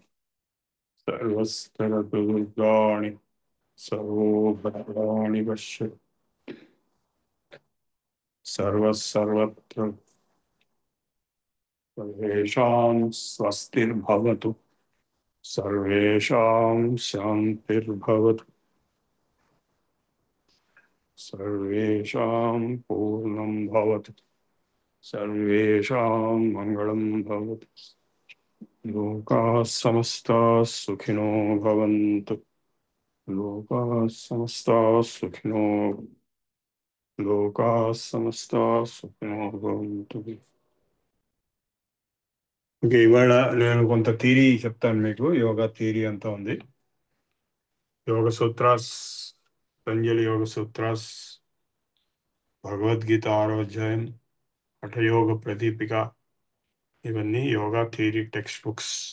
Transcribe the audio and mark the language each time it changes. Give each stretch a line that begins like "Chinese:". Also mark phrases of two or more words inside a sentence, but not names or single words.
Sanskrit: సర్వస్కరతు దుర్గాణి, సర్వో భద్రాణి పశ్యతు, సర్వత్ర సర్వేషాం స్వస్తిర్భవతు, సర్వేషాం శాంతిర్భవతు, సర్వేషాం పూర్ణం భవతు, సర్వేషాం మంగళం భవతు. లోకాః సమస్తాః సుఖినో భవంతు, లోకాః సమస్తాః సుఖినో లోకా సమస్త సుఖినో భవంతు.
Telugu: ఓకే, ఇవాళ నేను కొంత థియరీ చెప్తాను మీకు.
English: yoga theory
Telugu: అంతా ఉంది. యోగ సూత్రాస్, పతంజలి యోగ సూత్రాస్, భగవద్గీత 6వ అధ్యాయం, హఠయోగ ప్రదీపిక, ఇవన్నీ
English: yoga theory text books.